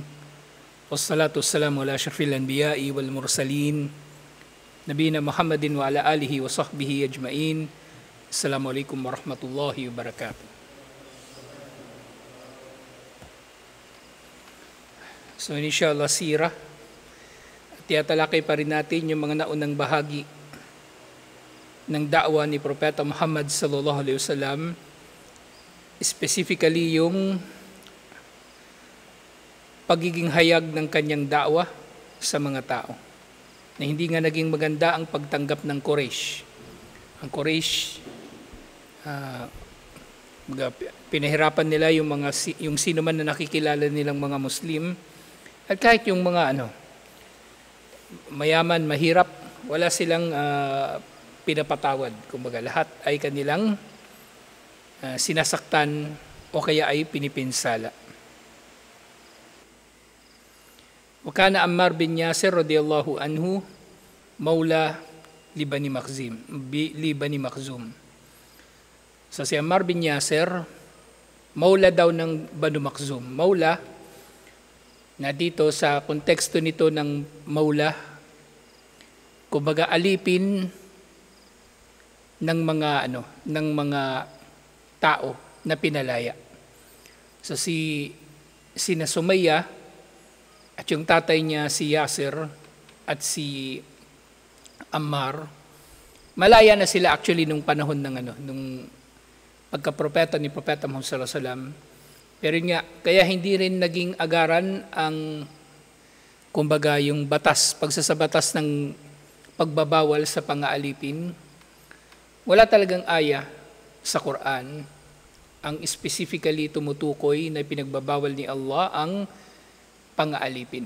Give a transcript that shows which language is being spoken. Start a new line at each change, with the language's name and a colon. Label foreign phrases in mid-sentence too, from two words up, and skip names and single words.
Arabic: والصلاة والسلام على أشرف الأنبياء والمرسلين. نبينا محمد وعلى آله وصحبه أجمعين. السلام عليكم ورحمة الله وبركاته.
Filipino: So inshallah sirah. At tiyatalakay pa rin natin yung mga naunang bahagi ng da'wa ni Propeta Muhammad
Arabic: صلى الله عليه وسلم.
Filipino: Specifically yung pagiging hayag ng kanyang da'wa sa mga tao. Na hindi nga naging maganda ang pagtanggap ng Quraysh. Ang Quraysh, pinahirapan nila yung sino man na nakikilala nilang mga Muslim. At kahit yung mga mayaman, mahirap, wala silang pinapatawad. Kumbaga lahat ay kanilang sinasaktan o kaya ay pinipinsala.
Arabic: وكان عمار بن ياسر رضي الله عنه مولى لبني مخزوم.
Filipino: So si Ammar bin Yasir maula daw ng Banu Makhzum. Maula na dito sa konteksto nito ng maula, kumbaga alipin ng mga tao na pinalaya. So sina Sumayya at yung tatay niya si Yasir at si Ammar, malaya na sila actually nung panahon ng nung pagkapropeta ni Propeta Muhammad
Arabic: صلى الله عليه وسلم.
Filipino: Pero nga kaya hindi rin naging agaran ang kumbaga yung pagsasabatas ng pagbabawal sa pang-aalipin. Wala talagang aya sa Quran ang specifically tumutukoy na pinagbabawal ni Allah ang pang-aalipin.